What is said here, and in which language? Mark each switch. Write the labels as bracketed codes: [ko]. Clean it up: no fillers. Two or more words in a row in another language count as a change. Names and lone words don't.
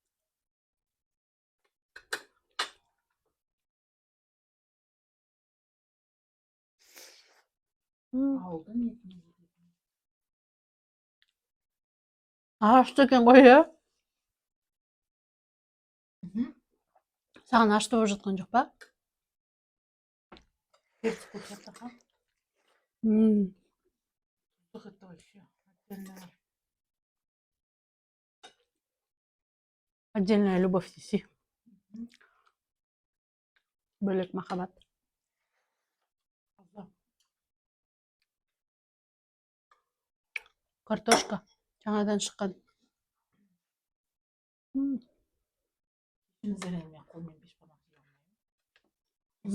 [kk] Ауылдың етін. Ашты екен ғой, иә? Саған ашты болып жатқан жоқ па? Перец көп жатыр, [ru] ха? Это вообще отдельная. Отдельная любовь десе. [kk] Бөлек махаббат. Картошка жаңадан шыққан. Зерен мен қолмен беш бармақ жей алмаймын.